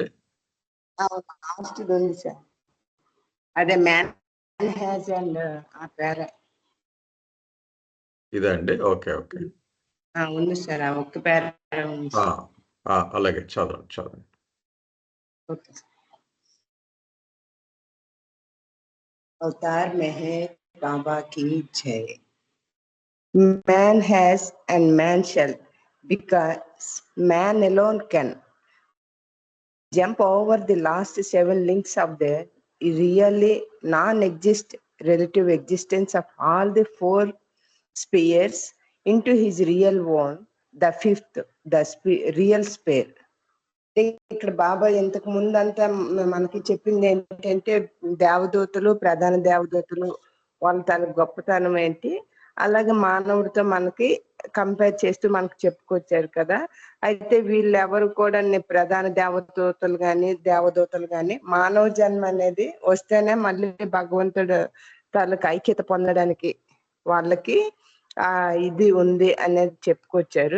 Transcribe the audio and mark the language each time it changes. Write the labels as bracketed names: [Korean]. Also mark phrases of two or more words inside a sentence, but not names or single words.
[Telugu] లాస్ట్ ఉంది సార్. అదే [English] man has and [Telugu] ఆ పేర ఇదండి. ఓకే ఉంది సార్. ఆ ఒక్క పేర ఉంది. అలాగే చదవండి. ఓకే సార్. [Hindi] अवतार मेहर बाबा की जय. [English] Man has and man shall, because man alone can jump over the last 7 links of the really non-exist relative existence of all the 4 spheres into his real one, the 5th, the real sphere. [Telugu] ఇక్కడ బాబా ఇంతకు ముందంతా మనకి చెప్పింది ఏంటంటే దేవదూతలు, ప్రధాన దేవదూతలు వాళ్ళ తన గొప్పతనం ఏంటి, అలాగే మానవుడితో మనకి కంపేర్ చేస్తూ మనకు చెప్పుకొచ్చారు కదా. అయితే వీళ్ళెవరు కూడా ప్రధాన దేవదూతలు కానీ మానవ జన్మ అనేది వస్తేనే మళ్ళీ భగవంతుడు తనకు ఐక్యత పొందడానికి వాళ్ళకి ఇది ఉంది అనేది చెప్పుకొచ్చారు.